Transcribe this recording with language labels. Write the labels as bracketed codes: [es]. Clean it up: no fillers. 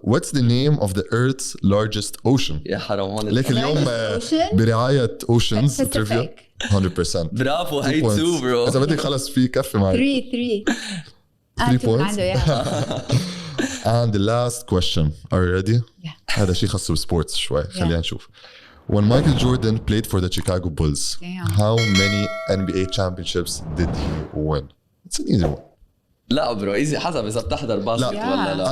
[en] What's the name of the Earth's largest ocean? [ar] يا حرام هون. لكن اليوم برعاية Oceans Trivia 100%. برافو هاي 2 bro. إذا بدك خلص في كفي معي. 3 points. [en] And the last question. Are you ready? Yeah. [ar] هذا شيء خاص بالسبورتس شوي. خلينا نشوف. [en] When Michael Jordan played for the Chicago Bulls, how many NBA championships did he win? It's an easy one. [ar] لا برو ايزي حسب اذا بتحضر باسكت ولا لا.